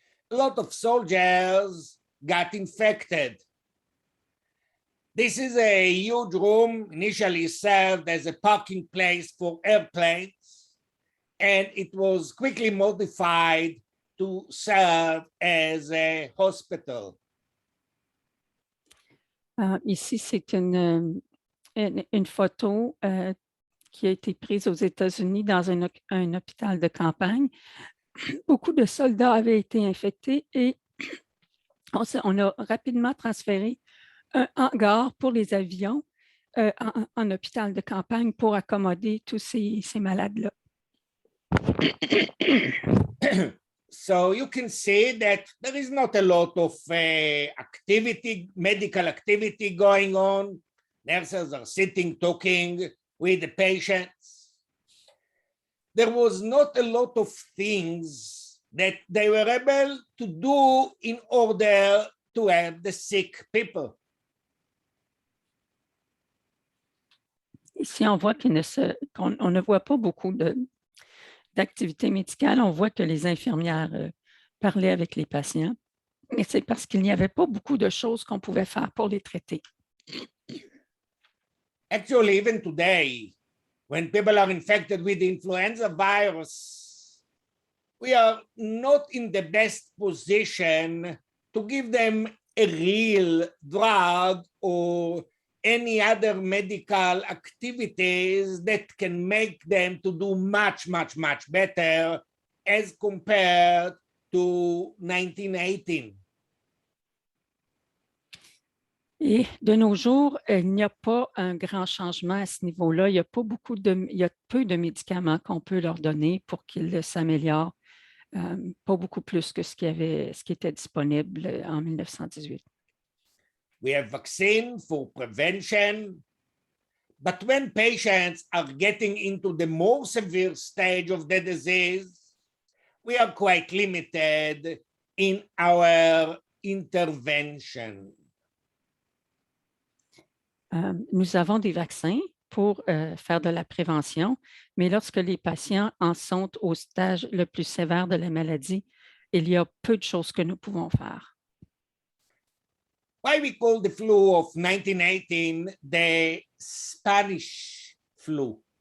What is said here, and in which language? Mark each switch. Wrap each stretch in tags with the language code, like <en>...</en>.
<en>A lot of soldiers got infected. This is a huge room, initially served as a parking place for airplanes, and it was quickly modified to serve as a hospital.</en> <fr>Ici, c'est une photo qui a été prise aux États-Unis dans un hôpital de campagne. Beaucoup de soldats avaient été infectés et on a rapidement transféré un hangar pour les avions en hôpital de campagne pour accommoder tous ces malades-là.</fr> <en>So you can see that there is not a lot of activity, medical activity going on. Nurses are sitting, talking with the patients. There was not a lot of things that they were able to do in order to help the sick people.</en> <fr>Ici, on voit qu'on ne voit pas beaucoup d'activités médicales. On voit que les infirmières parlaient avec les patients, mais c'est parce qu'il n'y avait pas beaucoup de choses qu'on pouvait faire pour les traiter.</fr> <en>Actually, even today, when people are infected with the influenza virus, we are not in the best position to give them a real drug or any other medical activities that can make them to do much, much, much better as compared to 1918.</en> <fr>Et de nos jours, il n'y a pas un grand changement à ce niveau-là. Il y a peu de médicaments qu'on peut leur donner pour qu'ils s'améliorent, pas beaucoup plus que ce qui était disponible en 1918.</fr> <en>We have vaccine for prevention, but when patients are getting into the more severe stage of the disease, we are quite limited in our intervention.</en> <fr>Nous avons des vaccins pour faire de la prévention, mais lorsque les patients en sont au stage le plus sévère de la maladie, il y a peu de choses que nous pouvons faire.</fr> <en>Why we call the flu of 1918 the Spanish flu?</en>